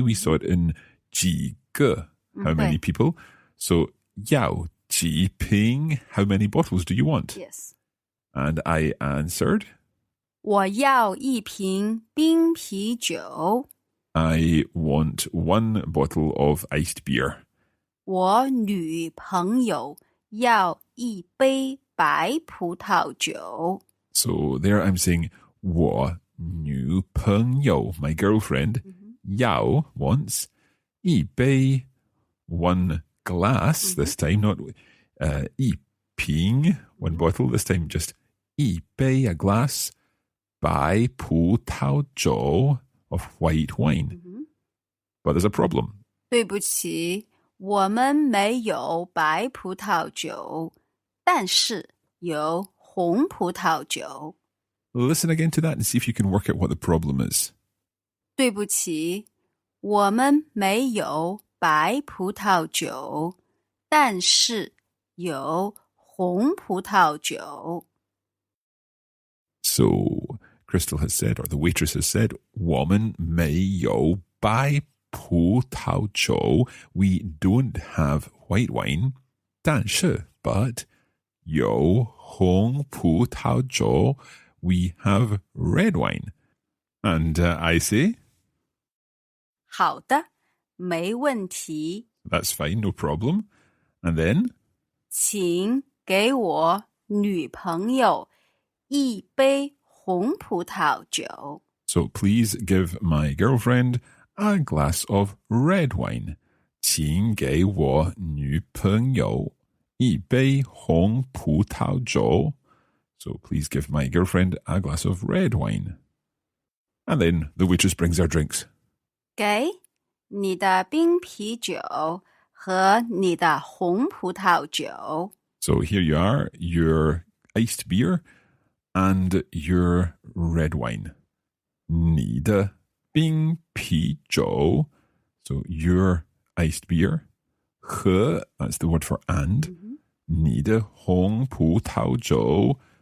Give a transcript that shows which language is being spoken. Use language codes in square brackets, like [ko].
[en] We saw it in [zh] 几个, [en] how many people. So [zh] 要几瓶, [en] how many bottles do you want? Yes. And I answered, [zh] 我要一瓶冰啤酒。 [en] I want one bottle of iced beer. [zh] 我女朋友要一杯白葡萄酒。 [en] So there I'm saying [zh] 我女朋友, [en] my girlfriend, 要 wants 一杯 one glass this time, not 一瓶 one bottle this time, just 一杯 a glass [zh] 白葡萄酒 [en] of white wine. But there's a problem. [zh] 对不起，我们没有白葡萄酒，但是有红葡萄酒。 [en] Listen again to that and see if you can work out what the problem is. [zh] 对不起，我们没有白葡萄酒，但是有红葡萄酒。 [en] So Crystal has said, or the waitress has said, [zh] 我们没有白葡萄酒. [en] We don't have white wine. [zh] 但是 but 有红葡萄酒. [en] We have red wine. And I say, [zh] 好的，没问题。 [en] that's fine, no problem. And then, [zh] 请给我女朋友一杯红葡萄酒。 [en] so please give my girlfriend a glass of red wine. [zh] 请给我女朋友一杯红葡萄酒. [en] So please give my girlfriend a glass of red wine. And then the waitress brings our drinks. [zh] 给你的冰啤酒和你的红葡萄酒。 [en] So here you are, your iced beer and your red wine. [zh] 你的冰啤酒, [en] so your iced beer. 和, that's the word for and. [zh] 你的红葡萄酒.